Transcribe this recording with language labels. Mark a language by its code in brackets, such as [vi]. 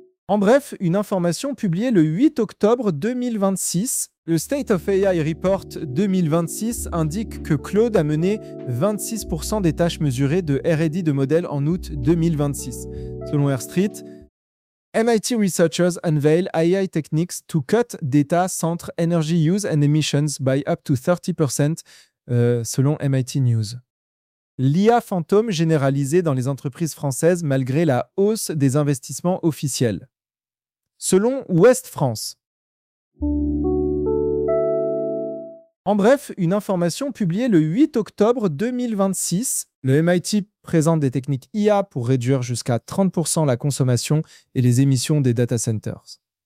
[fr] En bref, une information publiée le 8 octobre 2026, le State of AI Report 2026 indique que Claude a mené 26% des tâches mesurées de R&D de modèles en août 2026. [en] Selon Air Street, MIT researchers unveil AI techniques to cut data center energy use and emissions by up to 30%, selon MIT News. [fr] L'IA fantôme généralisée dans les entreprises françaises malgré la hausse des investissements officiels. Selon Ouest France. En bref, une information publiée le 8 octobre 2026, le MIT présente des techniques IA pour réduire jusqu'à 30% la consommation et les émissions des data centers.